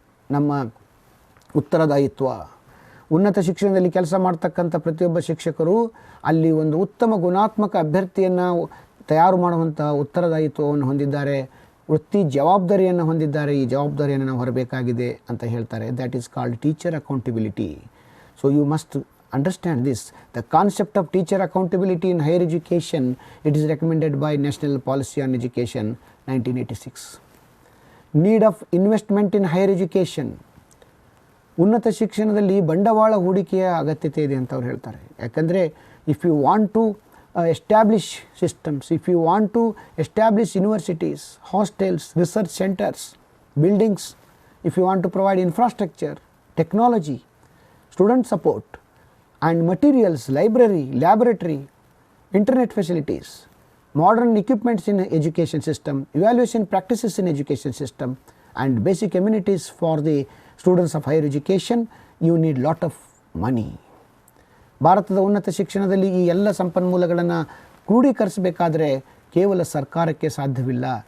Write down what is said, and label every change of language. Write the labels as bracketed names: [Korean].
[Kannada] ನಮ್ಮ ಉತ್ತರದಾಯಿತ್ವ, ಉನ್ನತ ಶಿಕ್ಷಣದಲ್ಲಿ ಕೆಲಸ ಮಾಡ್ತಕ್ಕಂಥ ಪ್ರತಿಯೊಬ್ಬ ಶಿಕ್ಷಕರು ಅಲ್ಲಿ ಒಂದು ಉತ್ತಮ ಗುಣಾತ್ಮಕ ಅಭ್ಯರ್ಥಿಯನ್ನು ತಯಾರು ಮಾಡುವಂಥ ಉತ್ತರದಾಯಿತ್ವವನ್ನು ಹೊಂದಿದ್ದಾರೆ, ವೃತ್ತಿ ಜವಾಬ್ದಾರಿಯನ್ನು ಹೊಂದಿದ್ದಾರೆ. ಈ ಜವಾಬ್ದಾರಿಯನ್ನು ನಾವು ಹೊರಬೇಕಾಗಿದೆ ಅಂತ ಹೇಳ್ತಾರೆ. [English] That is called teacher accountability. So you must understand this. The concept of teacher accountability in higher education, it is recommended by National Policy on Education 1986. Need of investment in higher education. [Kannada] ಉನ್ನತ ಶಿಕ್ಷಣದಲ್ಲಿ ಬಂಡವಾಳ ಹೂಡಿಕೆಯ ಅಗತ್ಯತೆ ಇದೆ ಅಂತ ಅವ್ರು ಹೇಳ್ತಾರೆ. [English] ಯಾಕಂದರೆ if you want to establish systems, if you want to establish universities, hostels, research centres, buildings, if you want to provide infrastructure, technology, student support and materials, library, laboratory, internet facilities, modern equipments in education system, evaluation practices in education system, and basic amenities for the students of higher education, you need lot of money. [Kannada] ಭಾರತದ ಉನ್ನತ ಶಿಕ್ಷಣದಲ್ಲಿ ಈ ಎಲ್ಲ ಸಂಪನ್ಮೂಲಗಳನ್ನು ಕ್ರೋಢೀಕರಿಸಬೇಕಾದರೆ ಕೇವಲ ಸರ್ಕಾರಕ್ಕೆ ಸಾಧ್ಯವಿಲ್ಲ.